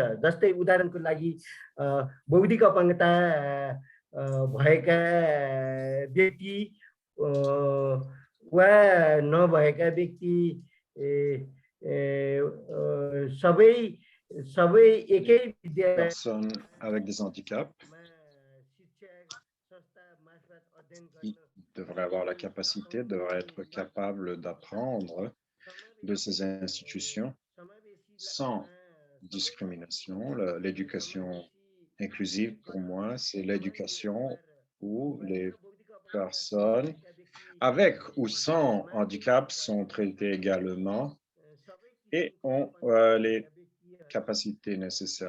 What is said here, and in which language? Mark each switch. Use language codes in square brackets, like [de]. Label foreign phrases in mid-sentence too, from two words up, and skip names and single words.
[ne] जस्तै उदाहरणको लागि बौद्धिक अपाङ्गता भएका व्यक्ति वा नभएका व्यक्ति सबै एकै विद्यालय [fr] Personnes avec des handicaps qui devraient avoir la capacité, devraient être capables d'apprendre de ces institutions sans discrimination. L'éducation inclusive, pour moi, c'est l'éducation où les personnes avec ou sans handicap sont traitées également et ont les capacités nécessaires.